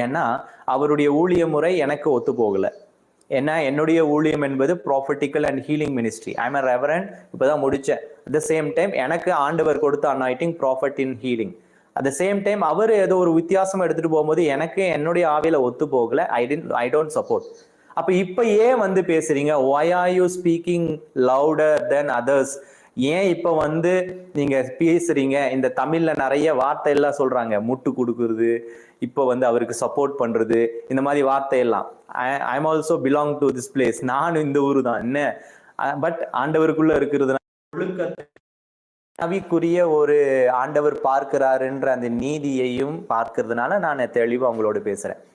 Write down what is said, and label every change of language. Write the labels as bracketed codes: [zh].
[ta] ஏன்னா அவருடைய ஊழிய முறை எனக்கு ஒத்து போகலை. ஏன்னா என்னுடைய ஊழியம் என்பது [en] Prophetical and healing ministry. I am reverend, [ta] இப்போதான் முடித்தேன். [en] at the same time [ta] எனக்கு ஆண்டவர் கொடுத்த [en] Anointing prophet in healing. At the same time [ta] அவர் ஏதோ ஒரு வித்தியாசம் எடுத்துட்டு போகும்போது எனக்கு என்னுடைய ஆவியில ஒத்து போகல. [en] I don't support. [ta] அப்ப இப்ப ஏன் வந்து பேசுறீங்க? [en] why are you speaking louder than others? [ta] ஏன் இப்ப வந்து நீங்க பேசுறீங்க? இந்த தமிழ்ல நிறைய வார்த்தை எல்லாம் சொல்றாங்க, முட்டு கொடுக்குறது, இப்போ வந்து அவருக்கு சப்போர்ட் பண்றது, இந்த மாதிரி வார்த்தை எல்லாம். [en] I am also belong to this place. [ta] நானும் இந்த ஊரு தான் என்ன, பட் ஆண்டவருக்குள்ள இருக்கிறது நவிக்குரிய ஒரு ஆண்டவர் பார்க்கிறாருன்ற அந்த நீதியையும் பார்க்கறதுனால நான் தெளிவா உங்களோட பேசுறேன்.